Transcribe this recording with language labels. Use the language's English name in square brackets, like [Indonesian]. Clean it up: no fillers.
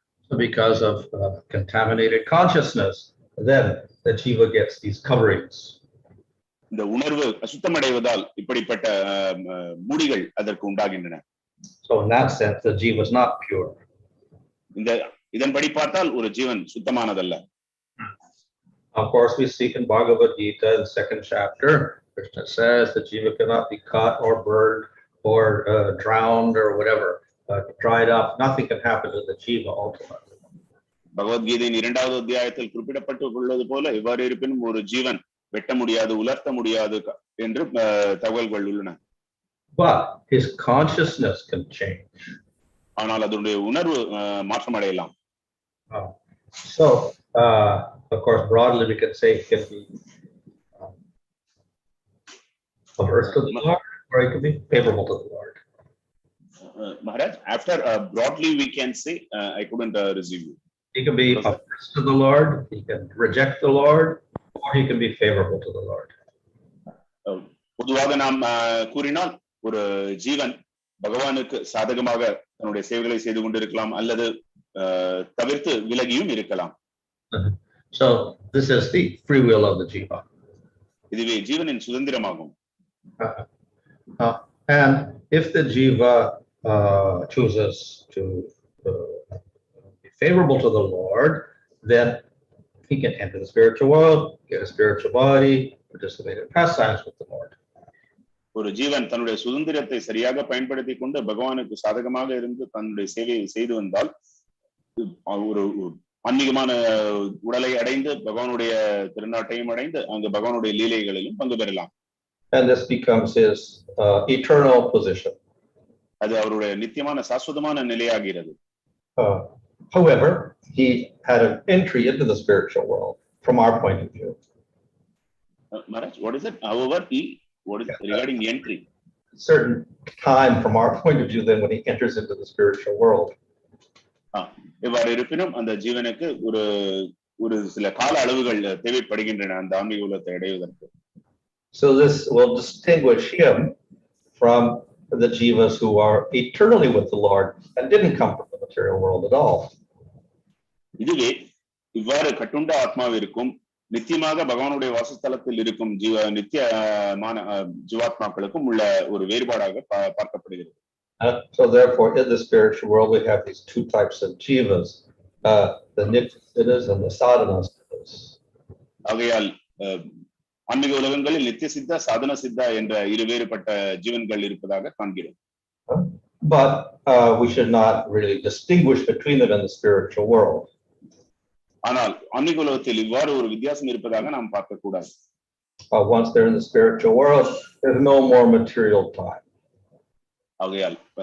[English] Because of contaminated consciousness, then the jiva gets these coverings. [Tamil] இந்த உணர்வு அசுத்தம் அடைவதால் இப்படிப்பட்ட மூடிகள் அதற்கு உண்டாகின்றன. [English] So in that sense, the jiva is not pure. [Tamil] இதன்படி பார்த்தால் ஒரு ஜீவன் சுத்தமானதல்ல. [English] Of course, we see in Bhagavad Gita, in the 2nd chapter, Krishna says the jiva cannot be cut or burned or drowned or whatever, dried up. Nothing can happen to the jiva ultimately. [Tamil] பகவத்கீதையின் 2வது அத்தியாயத்தில் குறிப்பிடப்பட்டுள்ளது போல எவ்வாறு இருப்பினும் ஒரு ஜீவன் வெட்ட முடியாது, உலர்த்த முடியாது என்று தகவல்கள் உள்ளன. [English] But his consciousness can change. [Tamil] ஆனால் அதனுடைய உணர்வு மாற்றம் அடையலாம். [English] So, of course, broadly we can say it can be averse to the Lord, or it can be favorable to the Lord. Maharaj, after broadly we can say, I couldn't receive you. He can be averse to the Lord, he can reject the Lord, or he can be favorable to the Lord. [Tamil] பொதுவாக நாம் கூறினால் ஒரு ஜீவன் பகவானுக்கு சாதகமாக தன்னுடைய சேவைகளை செய்து கொண்டிருக்கலாம் அல்லது தவிர்த்து விலகியும் இருக்கலாம். [English] So this is the free will of the jiva. [Tamil] இதுவே ஜீவனின் சுதந்திரமாகும். [English] And if the jiva chooses to be favorable to the Lord, then he can enter the spiritual world, get a spiritual body, participate in pastimes with the Lord. [Tamil] ஒரு ஜீவன் தன்னுடைய சுதந்திரத்தை சரியாக பயன்படுத்தி கொண்டு பகவானுக்கு சாதகமாக இருந்து தன்னுடைய சேவையை செய்து வந்தால் ஒரு ஆன்மீகமான உடலை அடைந்து பகவானுடைய திருநாட்டையும் அடைந்து அங்கு பகவானுடைய லீலைகளிலும் பங்கு பெறலாம். [English] And this becomes his eternal position. [Tamil] அது அவருடைய நித்தியமான சாஸ்வதமான நிலையாகிறது. [English] However, he had an entry into the spiritual world from our point of view. Maharaj, what is it? However, what is regarding the entry? Certain time from our point of view then when he enters into the spiritual world. [Tamil] எவ்வாறு இருப்பினும் அந்த ஜீவனுக்கு ஒரு சில கால அளவுகள் தேவைப்படுகின்றன அந்த ஆன்மீக உலகத்தை அடைவதற்கு. [English] So this will distinguish him from the jivas who are eternally with the Lord and didn't come from the material world at all. [Tamil] இதுவே இவ்வாறு கட்டுண்ட ஆத்மாவிற்கும் நித்தியமாக பகவானுடைய வாசஸ்தலத்தில் இருக்கும் நித்தியமான ஜீவாத்மாக்களுக்கும் உள்ள ஒரு வேறுபாடாக பார்க்கப்படுகிறது. [English] So therefore, in the spiritual world, we have these two types of jivas, the nitya-siddhas and the sadhana-siddhas. [Tamil] ஆகையால் ஆன்மீக உலகங்களில் நித்திய சித்தா சாதன சித்தா என்ற இரு வேறுபட்ட ஜீவன்கள் இருப்பதாக காண்கிறோம். [English] But we should not really distinguish between them in the spiritual world. [Tamil] ஆனால் ஆன்மீக உலகத்தில் இவ்வாறு ஒரு வித்தியாசம் இருப்பதாக நாம் பார்க்க கூடாது. [English] Once they're in the spiritual world, there's no more material time. [Tamil] ஆகையால்